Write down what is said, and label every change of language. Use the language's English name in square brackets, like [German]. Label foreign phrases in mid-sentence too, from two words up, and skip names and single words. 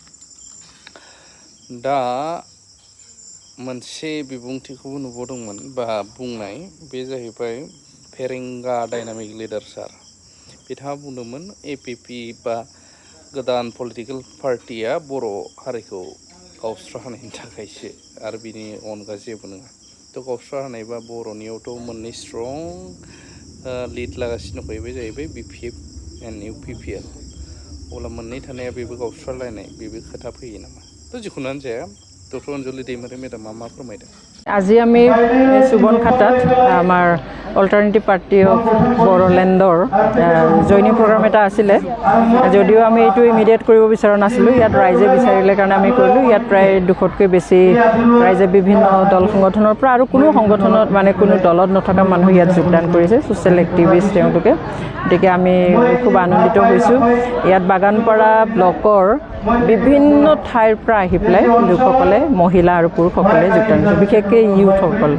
[Bodo] दा मोनसे बिबुंथिखौबो नुबोदोंमोन बा बुंनाय बे जाहैबाय फेरेंगा [English] dynamic leader [Bodo] सार बिथाङा बुंदोंमोन एपीपी बा गोदान [English] political partyया [Bodo] बर' हारिखौ गावस्रा होनायनि थाखायसो आरो बिनि अनगा जेबो नङा थ' गावस्रा होनाय बा बर'नियावथ' मोननै स्ट्रं लिड लागासिनो दंखायो बे जाहैबाय बिपिएफ एन्ड इउपिपिएल अब्ला मोननै थानाया बेबो गावस्रालायनाय बेबो खोथा फैयो नामा थ' जिखुनुआनो जाया डक्टर अञ्जलि दैमारि मेडामा मा फोरमायदों [Assamese] আজি আমি সুবন খাটাত আমাৰ অল্টাৰনেটিভ পাৰ্টি অফ বড়োলেণ্ডৰ [English] joining program [Assamese] এটা আছিলে যদিও আমি এইটো ইমিডিয়েট কৰিব বিচৰা নাছিলোঁ ইয়াত ৰাইজে বিচাৰিলে কাৰণে আমি কৰিলোঁ ইয়াত প্ৰায় 200তকৈ বেছি ৰাইজে বিভিন্ন দল সংগঠনৰ পৰা আৰু কোনো সংগঠনত মানে কোনো দলত নথকা মানুহ ইয়াত যোগদান কৰিছে [English] social activist [Assamese] তেওঁলোকে গতিকে আমি খুব আনন্দিত হৈছোঁ ইয়াত বাগানপাৰা ব্লকৰ বিভিন্ন ঠাইৰ পৰা আহি পেলাই লোকসকলে মহিলা আৰু পুৰুষসকলে যোগদান কৰিছে বিশেষকৈ ইউথসকল